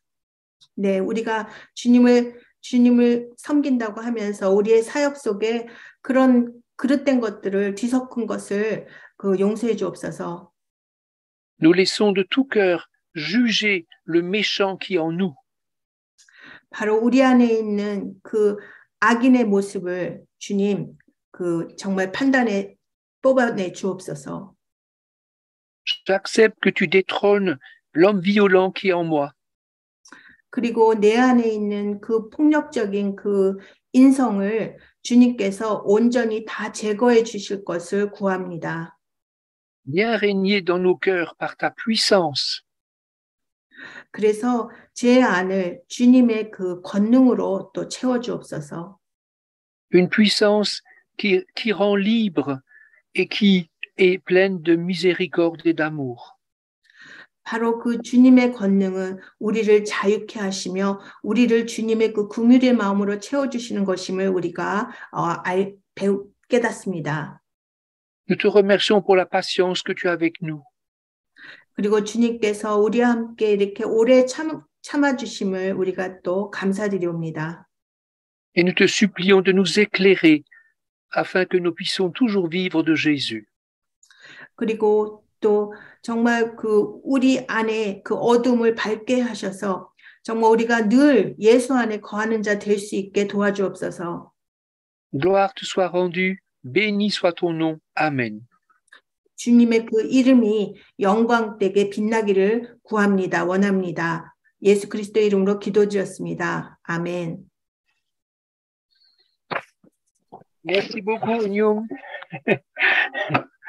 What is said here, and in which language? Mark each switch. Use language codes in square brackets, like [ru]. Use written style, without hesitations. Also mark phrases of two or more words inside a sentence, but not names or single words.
[ko] 네, 우리가 주님을 섬긴다고 하면서 우리의 사역 속에 그런 그릇된 것들을 뒤섞은 것을 그 용서해 주옵소서. [fr] Nous laissons de tout cœur juger le méchant qui est en nous. [ko] 바로 우리 안에 있는 그 악인의 모습을 주님 그 정말 판단에 뽑아내 주옵소서. [fr] J'accepte que tu détrônes l'homme violent qui est en moi. [ko] 그리고 내 안에 있는 그 폭력적인 그 인성을 주님께서 온전히 다 제거해 주실 것을 구합니다. [fr] Viens régner dans nos cœurs par ta puissance. [ko] 그래서 제 안을 주님의 그 권능으로 또 채워 주옵소서. [fr] Une puissance qui rend libre et qui est pleine de miséricorde et d'amour. [ko] 바로 그 주님의 권능은 우리를 자유케 하시며 우리를 주님의 그 긍휼의 마음으로 채워주시는 것임을 우리가 깨닫습니다. [fr] Nous te remercions pour la patience que tu as avec nous. [ko] 그리고 주님께서 우리와 함께 이렇게 오래 참아주심을 우리가 또 감사드리옵니다. [fr] Et nous te supplions de nous éclairer afin que nous puissions toujours vivre de Jésus. [ko] 그리고 또 정말 그 우리 안에 그 어둠을 밝게 하셔서 정말 우리가 늘 예수 안에 거하는 자 될 수 있게 도와주옵소서. [fr] Gloire te soit rendue, béni soit ton nom. Amen. [ko] 주님의 그 이름이 영광되게 빛나기를 구합니다. 원합니다. 예수 그리스도의 이름으로 기도드렸습니다. 아멘. [fr] Merci beaucoup, Nyum.